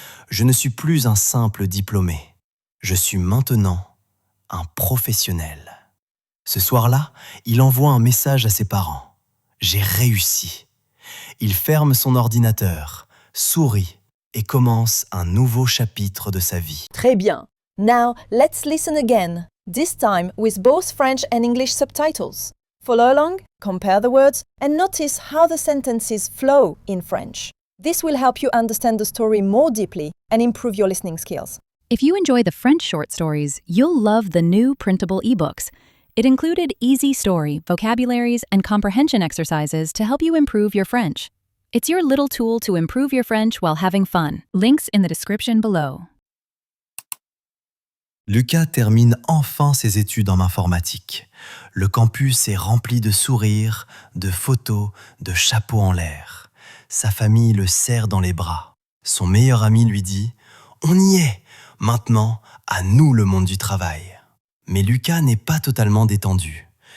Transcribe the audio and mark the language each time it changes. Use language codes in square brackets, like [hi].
[fr] Je ne suis plus un simple diplômé. Je suis maintenant un professionnel. » Ce soir-là, il envoie un message à ses parents. « J'ai réussi. » Il ferme son ordinateur, sourit et commence un nouveau chapitre de sa vie. Très bien. [en] Now, let's listen again, this time with both French and English subtitles. Follow along, compare the words, and notice how the sentences flow in French. This will help you understand the story more deeply and improve your listening skills. If you enjoy the French short stories, you'll love the new printable ebooks. It included easy story, vocabularies, and comprehension exercises to help you improve your French. It's your little tool to improve your French while having fun. Links in the description below. [fr] Lucas termine enfin ses études en informatique. Le campus est rempli de sourires, de photos, de chapeaux en l'air. Sa famille le serre dans les bras. Son meilleur ami lui dit « On y est! Maintenant, à nous le monde du travail !» Mais Lucas n'est pas totalement détendu.